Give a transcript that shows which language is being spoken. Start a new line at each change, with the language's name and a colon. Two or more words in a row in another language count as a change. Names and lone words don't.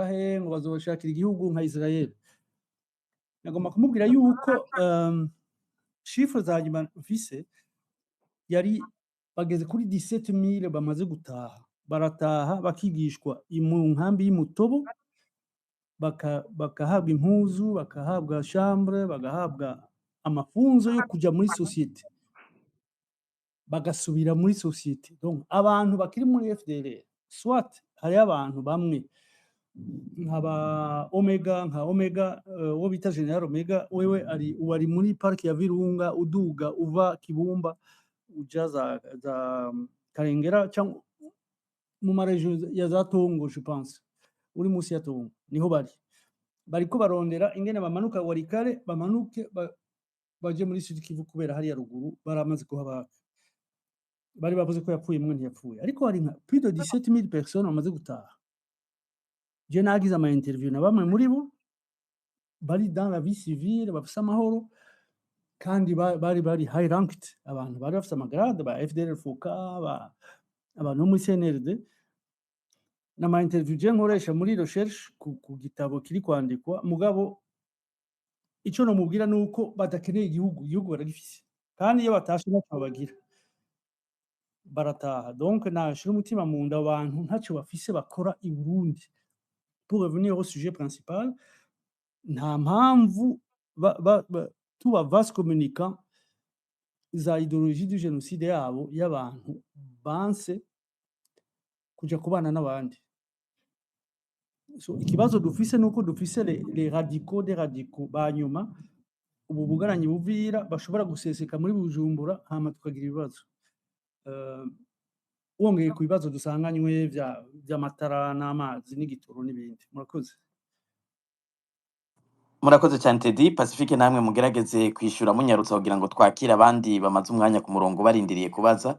Rundi: he ngo bazoshakira igihugu nka Israel nagomba kumubwira yuko chiffre za nyuma mfise yari bageze kuri 17000 bamaze gutaha barataha bakigishwa mu nkambi y'Imutobo bakahabwa impuzu bakahabwa chambre bagahabwa amafunzo yo kuja muri societe bagasubira muri societe donc abantu bakiri muri FDLR soit hari abantu bamwe nka Omega wo bita General Omega wewe ari muri park ya Virunga uduga uva Kibumba uja za Karengera cyangwa mu marejo ya za Tongo
French: je pense
Rundi: uri musi ya Tongo niho bariko barondera ingene bamanuka Warikare bamanuke baje muri Sud Kivu kubera hari ya ruguru baramaze kuhaba bari bavuze ko yapfuye mwe ntiyapfuye ariko hari nka
French: plus de 17000 personnes
Rundi: bamaze gutaha je nagize ama interview na bamwe muri bo bari
French: dans la vie civile
Rundi: bafise amahoro kandi bari
English: high ranked
Rundi: abantu bari bafise amagrade ba FDL Fuka abantu muri CNRD n'ama interview je nkoresha muri recherche ku gitabo kiri kwandikwa mugabo ico no mubwira nuko badakeneye igihugu baragifise kandi iyo batashe nacyo bagira barataha donc nashira umutima mu nda abantu ntacyo bafise bakora i Burundi
French: pour revenir au sujet principal
Rundi: nta mpamvu tuba
French: vaste communicant
Rundi: za
French: idéologie du génocide
Rundi: yabo y'abantu banse kuja kubana n'abandi so ikibazo dufise nuko dufise
French: les radicaux des radicaux
Rundi: banyuma ubu bugaranyi buvira bashobora guseseka muri Bujumbura hama tukagira ibibazo wongeye ku bibazo dusanganywe by'amatara n'amazi n'igitoro n'ibindi murakoze cyane Teddy Pacifique namwe mugerageze kwishura munyarutsa kugira ngo twakire abandi bamaze umwanya ku murongo barindiriye kubaza